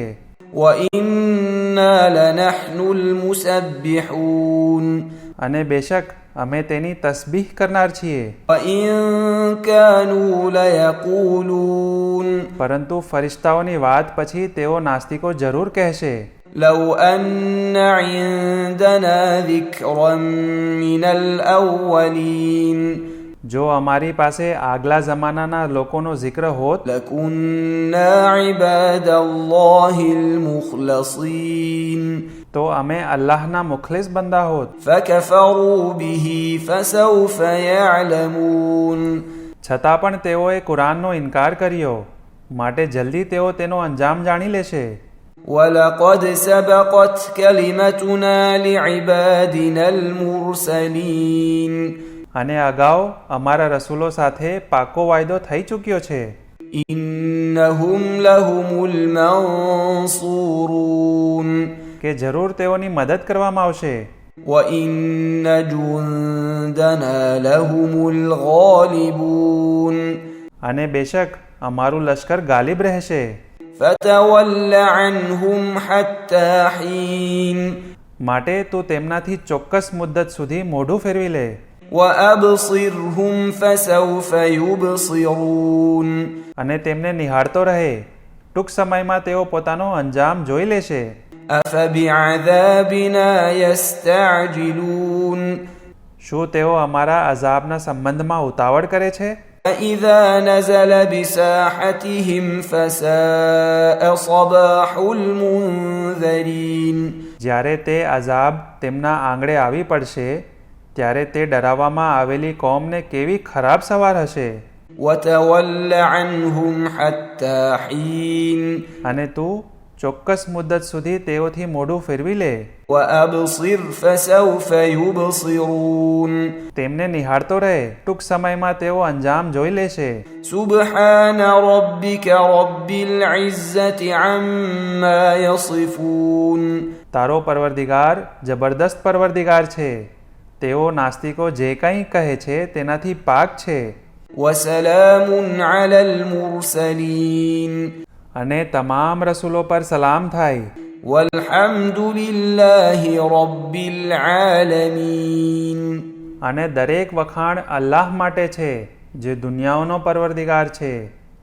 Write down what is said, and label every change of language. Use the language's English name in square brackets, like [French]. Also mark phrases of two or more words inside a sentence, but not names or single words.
[Arabic] وإنا لنحن المسبحون [Gujarati] અને બેશક અમે તેની તસબીહ કરનાર છીએ. [Arabic] وإن كانوا ليقولون [Gujarati] પરંતુ ફરિશ્તાઓની વાત પછી તેઓ નાસ્તિકો જરૂર કહેશે [Arabic] لو أن عندنا ذكرا من الأولين [Gujarati] જો અમારી પાસે આગલા જમાનાના લોકોનો જિક્ર હોત [Arabic] لكنا عباد الله المخلصين [Gujarati] તો અમે અલ્લાહના મુખલિસ બંદા હોત. [Arabic] فكفروا به فسوف يعلمون [Gujarati] છતાં પણ તેઓએ કુરાનનો ઇનકાર કર્યો માટે જલ્દી તેઓ તેનો અંજામ જાણી લેશે. [Arabic] ولقد سبقت كلمتنا لعبادنا المرسلين [Gujarati] અને અગાઉ અમારા રસૂલો સાથે પાકો વાયદો થઈ ચૂક્યો છે [Arabic] إنهم لهم المنصورون [Gujarati] કે જરૂર તેઓની મદદ કરવામાં આવશે [Arabic] وإن جندنا لهم الغالبون [Gujarati] અને બેશક અમારું લશ્કર ગાલિબ રહેશે [Arabic] فتول عنهم حتى حين [Gujarati] માટે તું તેમનાથી ચોક્કસ મુદ્દત સુધી મોઢું ફેરવી લે [Arabic] وأبصرهم فسوف يبصرون [Gujarati] અને તેમને નિહાળતો રહે ટૂંક સમયમાં તેઓ પોતાનો અંજામ જોઈ લેશે [Arabic] أفبعذابنا يستعجلون [Gujarati] શું તેઓ અમારા અઝાબના સંબંધમાં ઉતાવળ કરે છે [Arabic] فإذا نزل بساحتهم فساء صباح المنذرين [Gujarati] જ્યારે તે અઝાબ તેમના આંગળે આવી પડશે ત્યારે તે ડરાવવામાં આવેલી કોમને કેવી ખરાબ સવાર હશે [Arabic] وتول عنهم حتى حين [Gujarati] અને તું ચોક્કસ મુદ્દત સુધી તેઓથી મોઢું ફેરવી લે [Arabic] وأبصر فسوف يبصرون [Gujarati] તેમને નિહાળતો રહે ટૂંક સમયમાં તેઓ અંજામ જોઈ લેશે [Arabic] سبحان ربك رب العزة عما يصفون [Gujarati] તારો પરવરદિગાર જબરદસ્ત પરવરદિગાર છે તેઓ નાસ્તિકો જે કંઈ કહે છે તેનાથી પાક છે [Arabic] وسلام على المرسلين [Gujarati] અને તમામ રસૂલો પર સલામ થાય [Arabic] والحمد لله رب العالمين [Gujarati] અને દરેક વખાણ અલ્લાહ માટે છે જે દુનિયાઓનો પરવરદિગાર છે